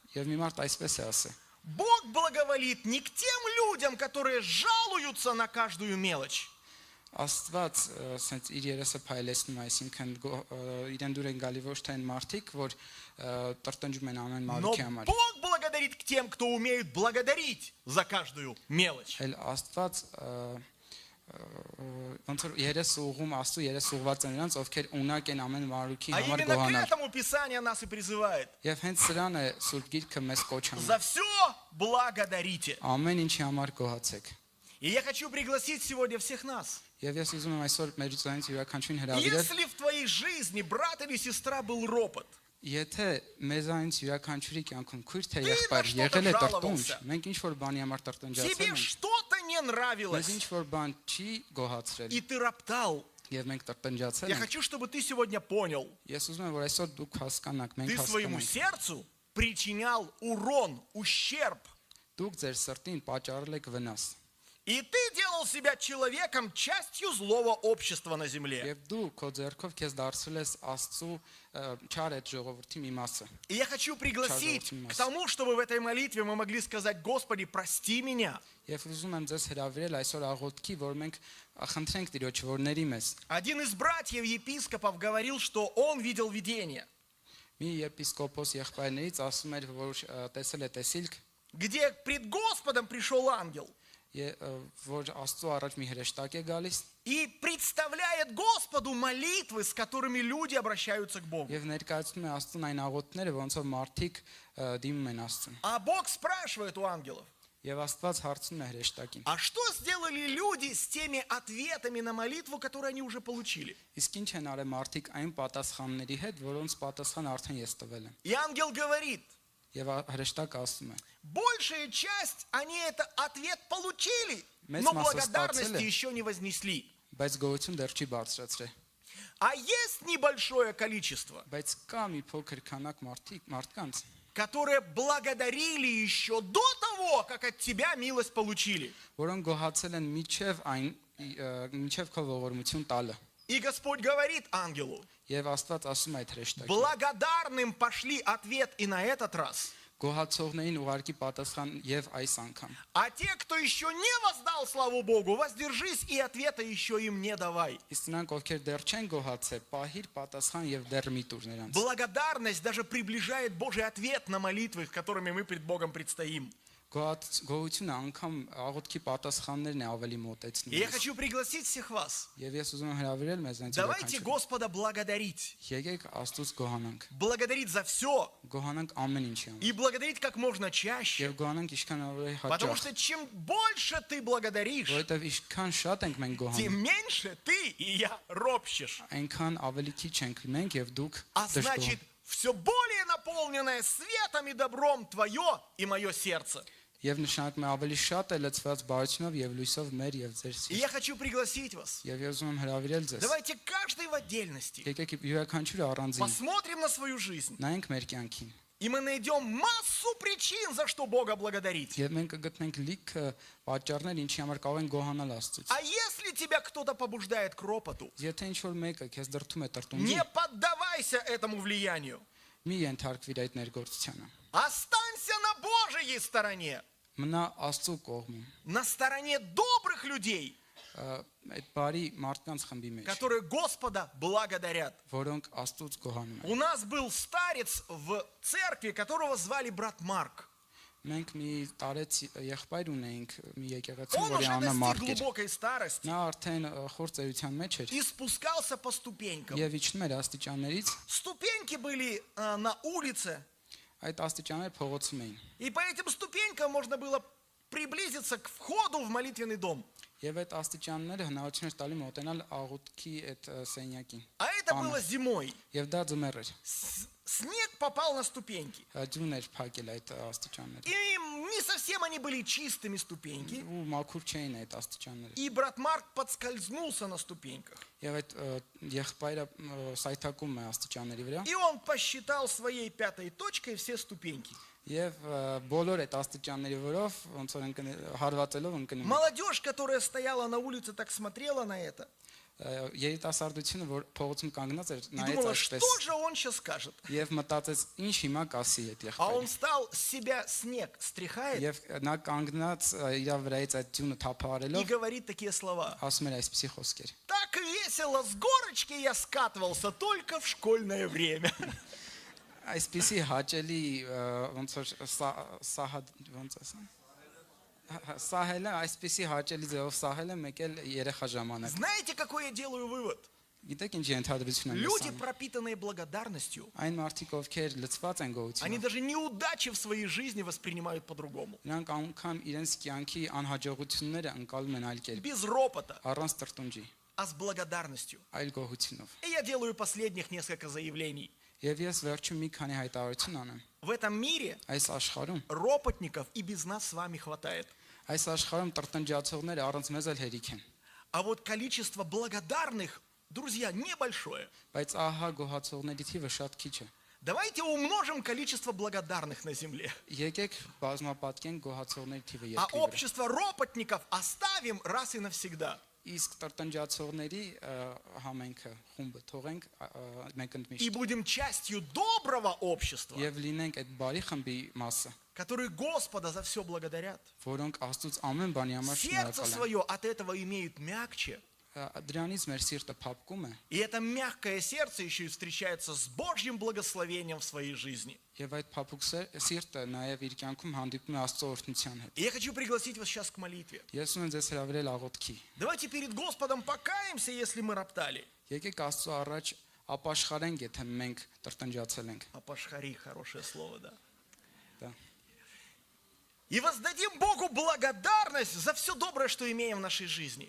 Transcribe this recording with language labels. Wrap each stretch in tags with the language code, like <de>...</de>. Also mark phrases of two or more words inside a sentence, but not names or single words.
<hy>Եվ մի մարդ այսպես է ասել.</hy> <ru>Бог благоволит не к тем людям, которые жалуются на каждую мелочь,</ru> <hy>Աստված ասենց իր երեսը փայլեցնում, այսինքն իրեն դուր են գալի ոչ թե այն մարդիկ, որ տրտնջում են ամեն</hy> <ru>но</ru> <hy>մանրուքի համար,</hy> <ru>Бог благодарит к тем, кто умеет благодарить за каждую мелочь.</ru> <hy>այլ Աստված ոնց որ երես ուղում Աստծո երես ուղված են նրանց, ովքեր ունակ են ամեն մանրուքի</hy> <ru>А</ru> <hy>համար</hy> <ru>именно к</ru> <hy>գոհանալ։</hy> <ru>этому Писание нас и призывает.</ru> <hy>Եվ հենց սրան է Սուրբ Գիրքը մեզ կոչ անում։</hy> <ru>За все благодарите.</ru> <hy>Ամեն ինչի համար գոհացեք։</hy> <ru>И я хочу пригласить сегодня всех нас.</ru> <hy>Եվ ես ուզում եմ այսօր մեր ցույց յուրաքանչյուրին հրավիրել,</hy> <ru>Если в твоей жизни брат или сестра был ропот,</ru> <hy>եթե մեզանից յուրաքանչյուրի կյանքում քույր թե Դու եղբայր ինչ-որ եղել է ժալավался։ տրտունջ, մենք ինչ որ բանի համար</hy> <ru>тебе</ru> <hy>տրտնջացել ենք,</hy> <ru>что-то не</ru> <hy>մեզ</hy> <ru>нравилось,</ru> <hy>ինչ որ բան չի գոհացրել</hy> <ru>и ты роптал,</ru> <hy>եւ մենք տրտնջացել</hy> <ru>я</ru> <hy>ենք,</hy> <ru>хочу, чтобы ты сегодня понял,</ru> <hy>ես ուզում եմ որ այսօր դուք հասկանաք, մենք</hy> <ru>ты своему</ru> <hy>հասկանանք,</hy> <ru>сердцу причинял урон, ущерб.</ru> <hy>դուք ձեր սրտին պատճառել եք վնաս</hy> <ru>И ты делал себя человеком, частью злого общества на земле.</ru> <hy>եւ դու քո ձեռքով քեզ դարձրել ես Աստծո չար այդ ժողովրդի մի մասը։</hy> <ru>И я хочу пригласить Чарльз к тому, чтобы в этой молитве мы могли сказать: Господи, прости меня.</ru> <hy>Եվ ուզում եմ ձեզ հրավիրել այսօր աղոթքի, որ մենք խնդրենք Տիրոջը, որ ների մեզ։</hy> <ru>Один из братьев епископов говорил, что он видел видение,</ru> <hy>Մի եպիսկոպոս եղբայրներից ասում էր, որ տեսել է տեսիլք,</hy> <ru>где пред Господом пришел ангел</ru> <hy>որ Աստծո առաջ մի հրեշտակ է գալիս</hy> <ru>и представляет Господу молитвы, с которыми люди обращаются к Богу.</ru> <hy>եւ ներկայացնում է Աստծուն այն աղոթները, ոնց որ մարդիկ դիմում են Աստծուն։</hy> <ru>А Бог спрашивает у ангелов:</ru> <hy>Եվ Աստված հարցնում է հրեշտակին.</hy> <ru>а что сделали люди с теми ответами на молитву, которые они уже получили?</ru> <hy>Իսկ ինչ են արել մարդիկ այն պատասխանների հետ, որոնց պատասխան արդեն ես տվել եմ։</hy> <ru>И ангел говорит:</ru> <hy>Եվ հրեշտակը ասում է.</hy> <ru>большая часть, они этот ответ получили,</ru> <hy>Մեծ</hy> <ru>но</ru> <hy>մասը</hy> <ru>благодарности</ru> <hy>ստացել է,</hy> <ru>еще не вознесли.</ru> <hy>բայց գոհություն դեռ չի բարձրացրել։</hy> <ru>А есть небольшое количество,</ru> <hy>Բայց կա մի փոքր քանակ մարդկանց,</hy> <ru>которые благодарили еще до того, как от тебя милость получили.</ru> <hy>որոնք գոհացել են միջև քո ողորմություն տալը։</hy> <ru>И Господь говорит ангелу:</ru> <hy>Եվ Աստված ասում է այդ հրեշտակին.</hy> <ru>благодарным пошли ответ и на этот раз.</ru> <hy>գոհացողներին ուղարկի պատասխան եւ այս անգամ։</hy> <ru>А те, кто еще не воздал славу Богу, воздержись и ответа еще им не давай.</ru> <hy>Իսկ նրանք, ովքեր դեռ չեն գոհացել, պահիր պատասխան եւ դեռ մի տուր նրանց։</hy> <ru>Благодарность даже приближает Божий ответ на молитвы, которыми мы пред Богом предстоим.</ru> <hy>Գոհությունը անգամ աղոթքի պատասխաններն է ավելի</hy> <ru>И</ru> <hy>մոտեցնում։</hy> <ru>я хочу пригласить всех вас.</ru> <hy>Եվ ես ուզում եմ հրավիրել մեզ այնց</hy> <ru>Давайте</ru> <hy>յուրաքանչյուր։</hy> <ru>Господа благодарить.</ru> <hy>Եկեք Աստծուց գոհանանք։</hy> <ru>Благодарить за все.</ru> <hy>Գոհանանք ամեն ինչի համար։</hy> <ru>И благодарить как можно чаще.</ru> <hy>Եվ գոհանանք ինչքան ավելի</hy> <ru>Потому</ru> <hy>հաճախ։</hy> <ru>что чем больше ты благодаришь,</ru> <hy>Որովհետև ինչքան շատ ենք մենք</hy> <ru>тем</ru> <hy>գոհանում,</hy> <ru>меньше ты и я ропщешь.</ru> <hy>այնքան ավելի քիչ ենք մենք եւ դուք</hy> <ru>А</ru> <hy>դժգոհ։</hy> <ru>значит, все более наполненное светом и добром твое и мое сердце.</ru> <hy>Եվ նշանակում է ավելի շատ է լցված բարությունով եւ լույսով մեր եւ ձեր</hy> <ru>И</ru> <hy>սիրտ։</hy> <ru>я хочу пригласить вас.</ru> <hy>Եվ ես ուզում եմ հրավիրել ձեզ։</hy> <ru>Давайте каждый в отдельности</ru> <hy>Եկեք յուրաքանչյուրը առանձին</hy> <ru>посмотрим на свою жизнь.</ru> <hy>նայենք մեր կյանքին։</hy> <ru>И мы найдем массу причин, за что Бога благодарить.</ru> <hy>Եվ մենք կգտնենք լիքը պատճառներ, ինչի համար կարող ենք գոհանալ Աստծուց։</hy> <ru>А если тебя кто-то побуждает к ропоту,</ru> <hy>Եթե ինչ որ мեկը քեզ դրթում է տրտունջի,</hy> <ru>не поддавайся этому влиянию.</ru> <hy>մի ենթարկվիր այդ ներգործությանը։</hy> <ru>Останься на Божьей стороне,</ru> <hy>Մնա Աստծու կողմում,</hy> <ru>на стороне добрых людей,</ru> <hy>այդ բարի մարդկանց խմբի մեջ,</hy> <ru>которые Господа благодарят.</ru> <hy>որոնք Աստծուց գոհանում են։</hy> <ru>У нас был старец в церкви, которого звали брат Марк.</ru> <hy>Մենք մի տարեց եղբայր ունեինք մի եկեղեցու,</hy> <ru>Он</ru> <hy>որի</hy> <ru>уже</ru> <hy>անունը</hy> <ru>достиг</ru> <hy>Մարկ էր։</hy> <ru>глубокой старости</ru> <hy>Նա արդեն խոր ծերության մեջ էր</hy> <ru>и спускался по ступенькам.</ru> <hy>եւ իջնում էր աստիճաններից,</hy> <ru>Ступеньки были на улице,</ru> <hy>այդ աստիճանները փողոցում էին։</hy> <ru>и по этим ступенькам можно было приблизиться к входу в молитвенный дом.</ru> <hy>Եվ այդ աստիճանները հնարավորություն էր տալի մոտենալ աղոթքի այդ սենյակին։</hy> <ru>А это было зимой.</ru> <hy>Եվ դա ձմեռ էր։</hy> <ru>Снег попал на ступеньки.</ru> <hy>Ջուն էր փակել այդ աստիճանները։</hy> <ru>И не совсем они были чистыми ступеньки.</ru> <hy>Ու մաքուր չէին այդ աստիճանները։</hy> <ru>И брат Марк подскользнулся на ступеньках.</ru> <hy>Եվ այդ եղբայրը սայթակում է աստիճանների վրա։</hy> <ru>И он посчитал своей пятой точкой все ступеньки.</ru> <hy>Եվ բոլոր այդ աստիճանների վրով ոնց որ հարվածելով ընկնում։</hy> <ru>Молодежь, которая стояла на улице, так смотрела на это.</ru> <hy>Երիտասարդությունը, որ փողոցում կանգնած էր,</hy> <ru>И</ru> <hy>նայեց</hy> <ru>думала,</ru> <hy>այսպես</hy> <ru>что же он сейчас скажет.</ru> <hy>եւ մտածեց, ինչ հիմա կասի այդ</hy> <ru>А он</ru> <hy>եղբայրը։</hy> <ru>встал, с себя снег стряхает</ru> <hy>Եվ նա կանգնած իր վրայից այդ ջունը</hy> <ru>и</ru> <hy>թափահարելով</hy> <ru>говорит такие слова.</ru> <hy>ասում էր այսպեսի խոսքեր։</hy> <ru>Так весело с горочки я скатывался только в школьное время.</ru> <hy>Այսպեսի հաճելի ոնց որ ոնց ասեմ սահելը այսպեսի հաճելի ձևով սահելը մեկ էլ երեխա ժամանակ։</hy> <ru>Знаете, какой я делаю вывод?</ru> <hy>Գիտեք ինչ ենթադրություն եմ</hy> <ru>Люди,</ru> <hy>ասում։</hy> <ru>пропитанные благодарностью,</ru> <hy>Այն մարդիկ, ովքեր լցված են</hy> <ru>они</ru> <hy>գոհությամբ,</hy> <ru>даже неудачи в своей жизни воспринимают по-другому.</ru> <hy>նրանք անգամ իրենց կյանքի անհաջողությունները անցալում են այլ կերպ,</hy> <ru>Без ропота,</ru> <hy>առանց տրտունջի,</hy> <ru>а с благодарностью.</ru> <hy>այլ գոհությունով։</hy> <ru>И я делаю последних несколько заявлений.</ru> <hy>Եվ ես վերջում մի քանի հայտարարություն անեմ։</hy> <ru>В этом мире</ru> <hy>Այս աշխարհում,</hy> <ru>ропотников и без нас с вами хватает.</ru> <hy>այս աշխարհում տրտնջացողները առանց մեզ էլ հերիք են,</hy> <ru>А вот количество благодарных, друзья, небольшое.</ru> <hy>բայց ահա գոհացողների թիվը շատ քիչ է։</hy> <ru>Давайте умножим количество благодарных на земле.</ru> <hy>Եկեք բազմապատկենք գոհացողների թիվը</hy> <ru>А</ru> <hy>երկրի վրա։</hy> <ru>общество ропотников оставим раз и навсегда.</ru> <hy>Իսկ տրտնջացողների համենքը խումբը թողենք</hy> <ru>И</ru> <hy>մեկընդմիշտ</hy> <ru>будем частью доброго общества,</ru> <hy>եւ լինենք այդ բարի խմբի մասը,</hy> <ru>которые Господа за все благодарят.</ru> <hy>որոնք Աստծուց ամեն բանի համար</hy> <ru>Сердце</ru> <hy>շնորհակալ են։</hy> <ru>свое от этого имеют мягче.</ru> <hy>Դրանից մեր սիրտը փափկում է</hy> <ru>И это мягкое сердце еще и встречается с Божьим благословением в своей жизни.</ru> <hy>եւ այդ փափուկ սիրտը նաեւ իր կյանքում հանդիպում է Աստծո օրհնության հետ։</hy> <ru>И я хочу пригласить вас сейчас к молитве.</ru> <hy>Ես ունեմ ձեզ հրավիրել աղոթքի։</hy> <ru>Давайте перед Господом покаемся, если мы роптали.</ru> <hy>Եկեք Աստծո առաջ ապաշխարենք, եթե մենք տրտնջացել ենք։</hy> <ru>Апашхари, хорошее слово, да.</ru> <hy>Դա</hy> <ru>И воздадим Богу благодарность за все доброе, что имеем в нашей жизни.</ru>